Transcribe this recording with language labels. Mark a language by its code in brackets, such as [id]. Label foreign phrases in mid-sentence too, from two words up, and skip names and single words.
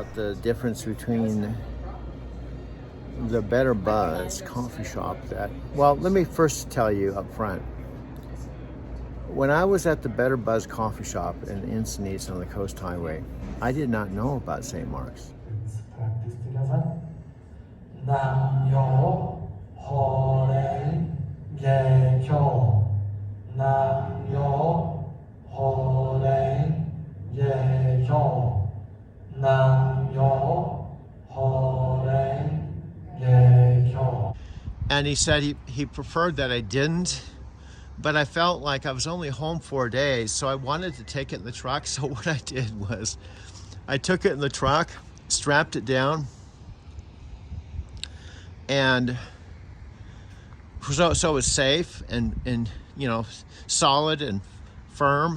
[en] About the difference between the Better Buzz coffee shop well, let me first tell you up front. When I was at the Better Buzz coffee shop in Encinitas on the Coast Highway, I did not know about St. Mark's. Practice together. [ja] Nam-myo ho-renge-kyo. Nam-myo ho-renge-kyo. Nam-myo ho-renge-kyo. [en] And he said he preferred that I didn't. But I felt like I was only home 4 days, so I wanted to take it in the truck. So what I did was I took it in the truck, strapped it down, and so it was safe and solid and firm.